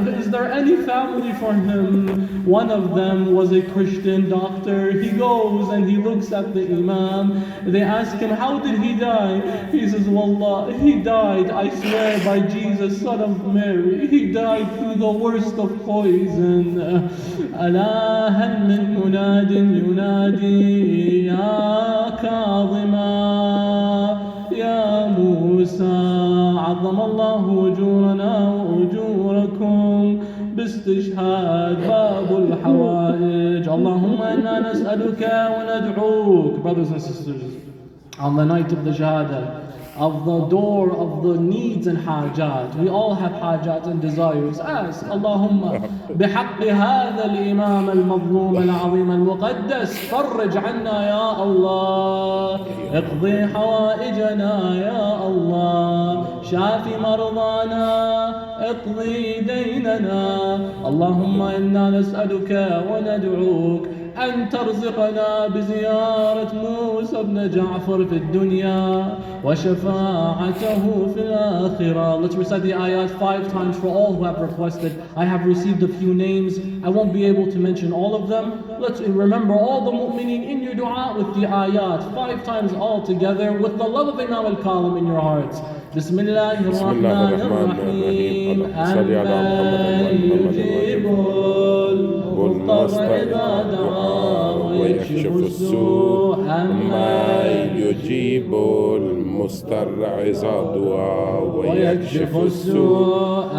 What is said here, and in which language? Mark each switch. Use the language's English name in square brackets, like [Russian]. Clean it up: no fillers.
[English] Is there any family for him? One of them was a Christian doctor. He goes and he looks at the Imam. They ask him, how did he die? He says, Wallah, he died, I swear by Jesus, son of Mary, he died through the worst of poison. [Arabic] ألا هل من مناد ينادي يا كاظما يا موسى عظم الله أجورنا وأجوركم باستشهاد باب الحوائج. اللهم إنا نسألك وندعوك. [English] Brothers and sisters, on the night of the Shahada, of the door of the needs and hajat. We all have hajat and desires. Ask, [Arabic] Allahumma بحق هذا الإمام المظلوم العظيم المقدس فرج عنا يا الله، اقضي حوائجنا يا الله، شافي مرضانا، اقضي ديننا. اللهم إنا نسألك وندعوك أن ترزقنا بزيارة موسى بن جعفر في الدنيا وشفاعته في الآخرة. [English] Let's recite the ayat 5 times for all who have requested. I have received a few names. I won't be able to mention all of them. Let's remember all the mu'mineen in your dua with the ayat 5 times all together with the love of Imam al-Kaظm in your hearts. [Arabic] بسم الله الرحمن الرحيم. أمن يجيب المضطر إذا دعاه ويكشف السوء. أمن يجيب المضطر إذا دعاه ويكشف السوء.